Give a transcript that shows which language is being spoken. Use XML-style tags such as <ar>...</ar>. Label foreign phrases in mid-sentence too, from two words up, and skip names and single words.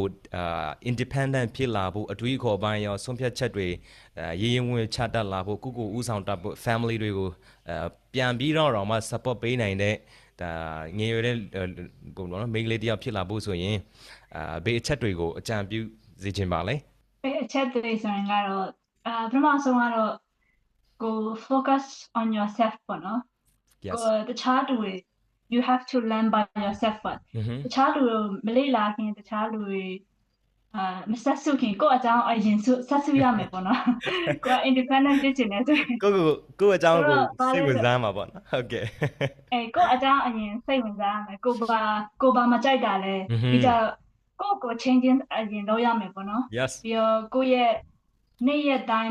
<my>independent ဖြစ်လာဖို့အတွေးခေါ်ပိုင်းရောဆုံးဖြတ်ချက်တွေရေးရင်ဝင်ချတတ်လာဖို့ကိုဥဆောင်တတ်ဖို့ family တွေကိုပြန်ပြီးတော့မှ support ပေးနိုင်တဲ့ဒါငယ်ရွယ်တဲ့ပုံတော့မိန်းကလေးတယောက်ဖြစ်လာဖို့ဆိုရင်ဘေးအချက်တွေကိုအကြံပြုစေချင်ပါလေ ဘေးအချက်တွေဆိုရင်ကတော့ပထမဆုံးကတော့ကို</my> <en>focus on yourself</en> <my>ပေါ့နော်ကိုတခြားသူတွေ</my> <en>you have to learn by yourself first</en> <my>တခြားလူမလေ့လာခင်တခြားလူတွေမဆက်စုခင်ကိုယ့်အကြောင်းအရင်ဆက်စုရမယ်ပေါ့နော်ကိုယ် independent ဖြစ်ချင်တယ်ဆိုရင် ကိုယ့်အကြောင်းကိုစိတ်ဝင်စားမှာပေါ့နော်ဟုတ်ကဲ့ ကိုယ့်အကြောင်းအရင်စိတ်ဝင်စားရမယ်ကိုဘာမကြိုက်တာလဲပြီးတော့ကို changing အရင်လုပ်ရမယ်ပေါ့နော်ပြီးတော့ကိုယ့်ရဲ့နေ့ရက်တိုင်း</my>